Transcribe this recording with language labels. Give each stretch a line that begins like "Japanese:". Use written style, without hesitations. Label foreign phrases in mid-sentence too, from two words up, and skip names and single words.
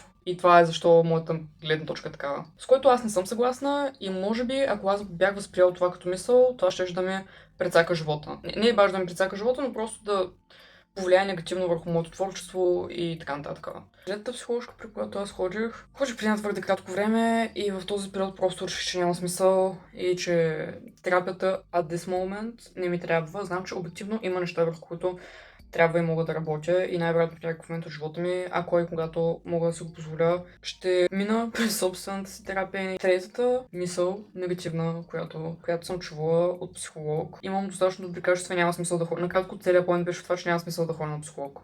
Bulgarian: И това е защо моята гледна точка е такава. С което аз не съм съгласна и може би, ако аз бях възприел това като мисъл, това ще да ми прецака живота. Не е баш да ми прецака живота, но просто да повлияе негативно върху моето творчество и така нататък. Следната психоложка, при която аз ходих преди твърде кратко време и в този период просто реших, че няма смисъл и че терапията
English: at this moment
Bulgarian: не ми трябва. Знам, че обективно има неща, върху които трябва и мога да работя и най-вероятно в някакъв момент от живота ми, ако и когато мога да си го позволя, ще мина през собствената си терапия. Третата мисъл, негативна, която съм чувала от психолог. Имам достатъчно добри качества, няма смисъл да ходя. Накратко целият поинт беше в това, че няма смисъл да ходя на психолог.